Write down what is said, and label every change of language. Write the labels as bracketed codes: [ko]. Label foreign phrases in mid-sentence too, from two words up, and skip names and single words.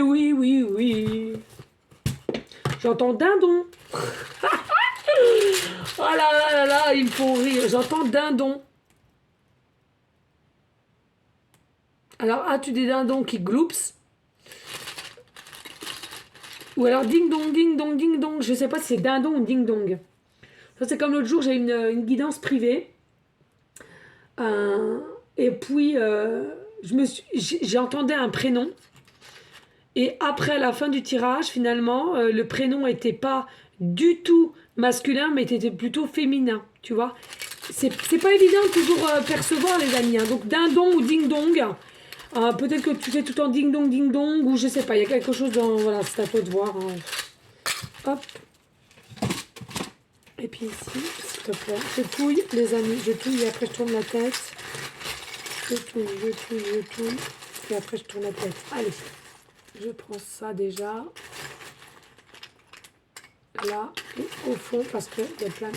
[fr] Oui, oui, oui. J'entends dindon. Oh là là là là, ils me font rire. J'entends dindon. Alors, as-tu des dindons qui gloops? Ou alors ding dong, ding dong, ding dong. Je sais pas si c'est dindon ou ding dong. Ça, c'est comme l'autre jour, j'ai une guidance privée. Et puis, j'ai entendu un prénom. Et après, à la fin du tirage, finalement, le prénom n'était pas du tout masculin, mais était plutôt féminin, tu vois. C'est pas évident de toujours percevoir, les amis. Hein. Donc, dindon ou ding-dong. Peut-être que tu fais tout en ding-dong, ding-dong, ou je sais pas, il y a quelque chose dans... Voilà, c'est à toi de voir. Hein. Hop. Et puis ici, s'il te plaît, je touille, les amis, je touille, et après je tourne la tête. Je touille, je touille, je touille, et après je tourne la tête. Allez. Je prends ça déjà, là, et au fond, parce qu'il y a plein de...